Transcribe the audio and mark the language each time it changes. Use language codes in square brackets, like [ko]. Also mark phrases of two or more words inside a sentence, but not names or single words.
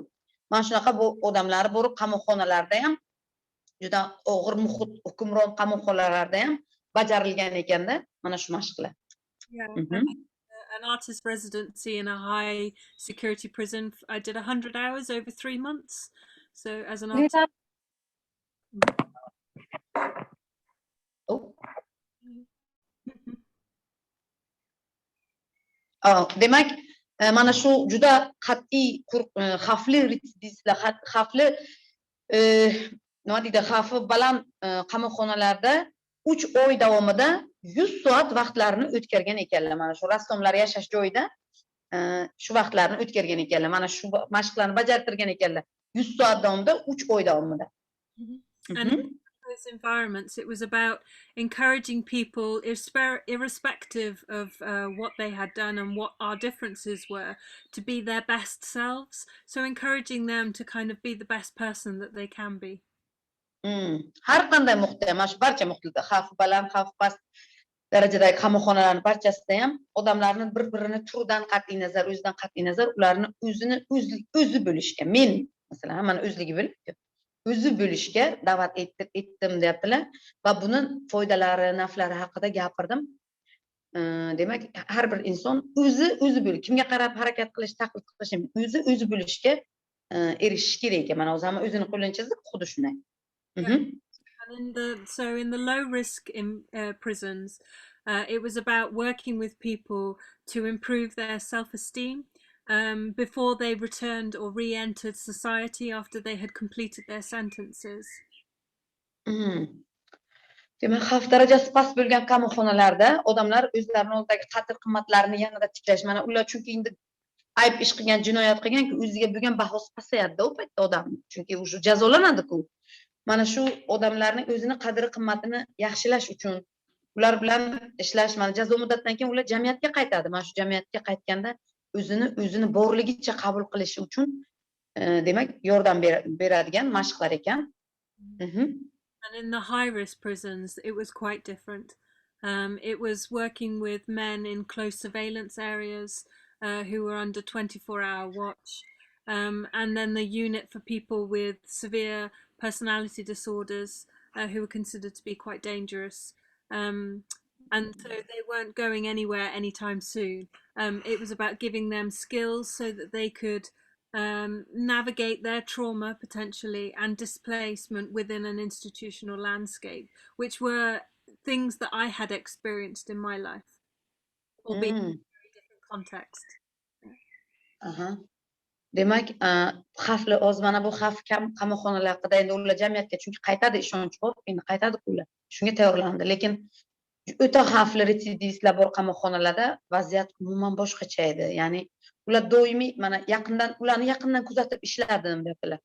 [uz] Mana shunaqa bu odamlar borib qamoqxonalarda ham juda og'ir muhit hukmron qamoqxonalarda ham bajarilgan ekanda, mana shu mashqlar. [en] Yeah. An artist residency in a high security prison. I did 100 hours over 3 months. So as an artist. Oh. [uz] Demak, mana shu juda qat'iy xavfli retsidivistlar, xavfli nima deydi, xavfi baland qamoqxonalarda 3 oy davomida 100 soat vaqtlarini o'tkazgan ekanlar. Mana shu rassomlar yashash joyida shu vaqtlarni o'tkazgan ekanlar. Mana shu mashqlarni bajartirgan ekanlar. 100 soat davomida 3 oy davomida. [en] And in those environments, it was about encouraging people, irrespective of what they had done and what our differences were, to be their best selves. So encouraging them to kind of be the best person that they can be. [uz] Har qanday muhitda, mana shu barcha muhitda, xavf baland, xavf past darajadagi qamoqxonalarning barchasida ham odamlarni bir-birini turidan qat'iy nazar, o'zidan qat'iy nazar, ularni o'zi bo'lishga, men masalan, hammani o'zligi bilib, o'zi bo'lishga da'vat etdim deyaptilar va buni foydalari, naflari haqida gapirdim. Demak, har bir inson o'zi bo'lish, kimga qarab harakat qilish, taklif qilish, o'zi bo'lishga erishish kerak ekan. Mana o'zi ham o'zini qo'lini chizdi, xuddi shunday. Mhm. [en] And in the low risk prisons, it was about working with people to improve their self-esteem before they returned or re-entered society after they had completed their sentences. [uz] Demak, xavf darajasi past bo'lgan qamoqxonalarda odamlar o'zlarining oldidagi qadr-qimmatlarini yanada tiklash, mana ular chunki endi ayb ish qilgan, jinoyat qilganki, o'ziga bo'lgan bahosi pasayadi-da u paytda odam. Chunki u jazolanadi-ku. Mana shu odamlarning o'zini qadr-qimmatini yaxshilash uchun ular bilan ishlash, mana jazo muddatidan keyin ular jamiyatga qaytadi. Mana shu jamiyatga qaytganda o'zini borligicha qabul qilishi uchun demak yordam beradigan mashqlar ekan. [en] And in the high-risk prisons, it was quite different. It was working with men in close surveillance areas who were under 24-hour watch. And then the unit for people with severe personality disorders who were considered to be quite dangerous. And so they weren't going anywhere anytime soon. It was about giving them skills so that they could navigate their trauma potentially and displacement within an institutional landscape, which were things that I had experienced in my life, albeit in a very different context. [uz] Demak, xavfli oz, mana bu xavf kam qamoqxonalar haqida endi ular jamiyatga chunki qaytadi, ishonch bor, endi qaytadi ular. Shunga tayyorlandi. Lekin o'ta xavfli retsidivistlar bor qamoqxonalarda vaziyat umuman boshqacha edi. Ya'ni ular doimiy mana ularni yaqindan kuzatib ishladim dedilar.